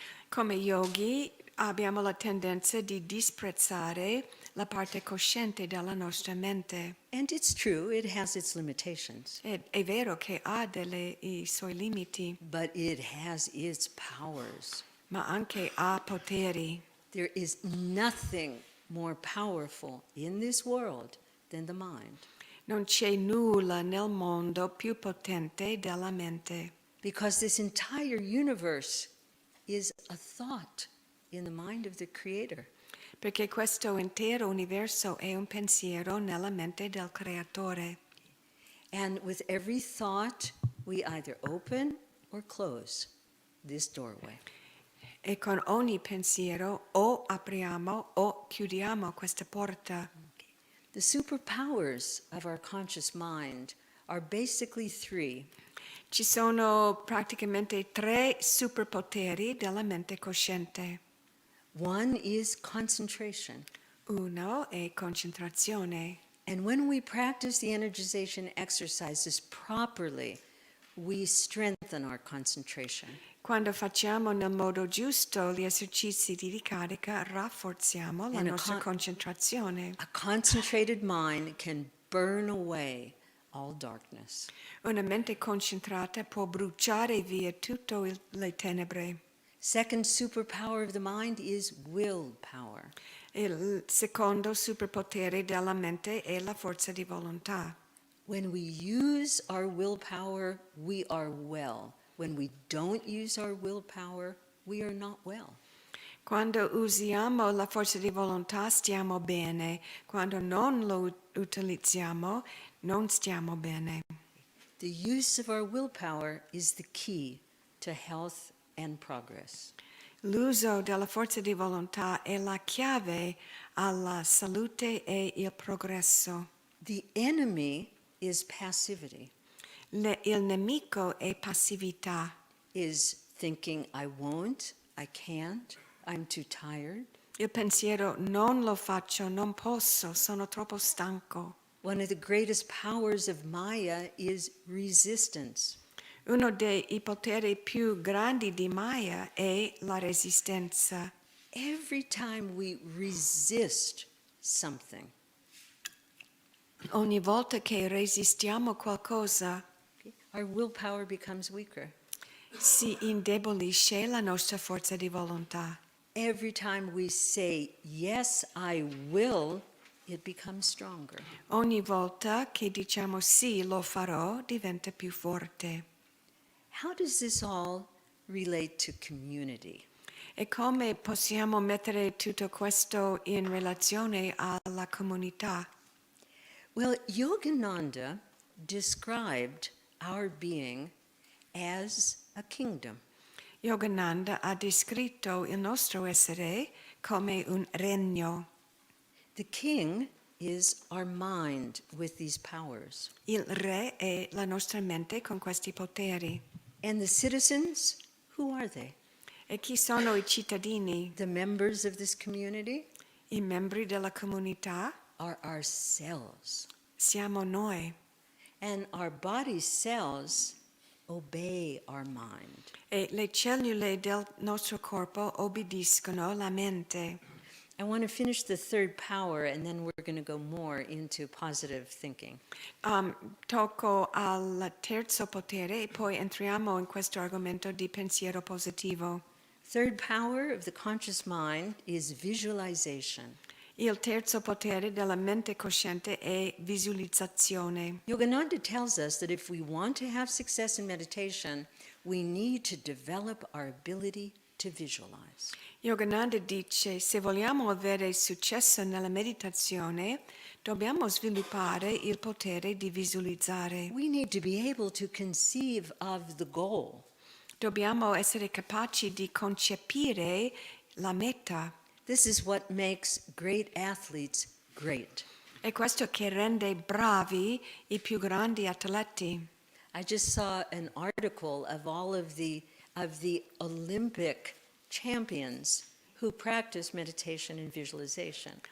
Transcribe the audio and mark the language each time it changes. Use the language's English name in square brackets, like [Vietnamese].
[Italian] Come yogi abbiamo la tendenza di disprezzare la parte cosciente della nostra mente. [English] And it's true, it has its limitations, [Italian] È vero che ha i suoi limiti, [English] but it has its powers. [Italian] ma anche ha poteri. [English] There is nothing more powerful in this world than the mind, [Italian] Non c'è nulla nel mondo più potente della mente, [English] because this entire universe is a thought in the mind of the Creator. [Italian] Perché questo intero universo è un pensiero nella mente del creatore. [English] And with every thought, we either open or close this doorway. [Italian] E con ogni pensiero o apriamo o chiudiamo questa porta. [English] The superpowers of our conscious mind are basically three. [Italian] Ci sono praticamente 3 superpoteri della mente cosciente. [English] One is concentration. [Italian] Uno è concentrazione. [English] And when we practice the energization exercises properly, we strengthen our concentration. [Italian] Quando facciamo nel modo giusto gli esercizi di ricarica, rafforziamo la [English] And [Italian] nostra concentrazione. [English] A concentrated mind can burn away all darkness. [Italian] Una mente concentrata può bruciare via tutte le tenebre. [English] Second superpower of the mind is willpower. [Italian] Il secondo superpotere della mente è la forza di volontà. [English] When we use our willpower, we are well. When we don't use our willpower, we are not well. [Italian] Quando usiamo la forza di volontà stiamo bene, quando non lo utilizziamo non stiamo bene. [English] The use of our willpower is the key to health and progress. [Italian] L'uso della forza di volontà è la chiave alla salute e il progresso. [English] The enemy is passivity, [Italian] Il nemico è passività, [English] is thinking I won't, I can't, I'm too tired. [Italian] il pensiero non lo faccio, non posso, sono troppo stanco. [English] One of the greatest powers of Maya is resistance. [Italian] Uno dei poteri più grandi di Maya è la resistenza. [English] Every time we resist something, [Italian] Ogni volta che resistiamo qualcosa, [English] our willpower becomes weaker. [Italian] si indebolisce la nostra forza di volontà. [English] Every time we say, yes, I will, it becomes stronger. [Italian] Ogni volta che diciamo sì, lo farò, diventa più forte. [English] How does this all relate to community? [Italian] E come possiamo mettere tutto questo in relazione alla comunità? [English] Well, Yogananda described our being as a kingdom. [Italian] Yogananda ha descritto il nostro essere come un regno. [English] The king is our mind with these powers. [Italian] Il re è la nostra mente con questi poteri. [English] And the citizens, who are they? [Italian] E chi sono i cittadini? [English] The members of this community [Italian] I membri della comunità [English] are ourselves. [Italian] siamo noi. [English] And our body cells obey our mind. [Italian] E le cellule del nostro corpo obbediscono alla mente. [English] I want to finish the third power, and then we're going to go more into positive thinking. [Italian] Tocco al terzo potere e poi entriamo in questo argomento di pensiero positivo. [English] Third power of the conscious mind is visualization. [Italian] Il terzo potere della mente cosciente è visualizzazione. [English] Yogananda tells us that if we want to have success in meditation, we need to develop our ability to visualize. [Italian] Yogananda dice, se vogliamo avere successo nella meditazione, dobbiamo sviluppare il potere di visualizzare. [English] We need to be able to conceive of the goal. [Italian] Dobbiamo essere capaci di concepire la meta. [English] This is what makes great athletes great. [Italian] È questo che rende bravi i più grandi atleti. [English] I just saw an article of all of the Olympic champions who practice meditation and visualization.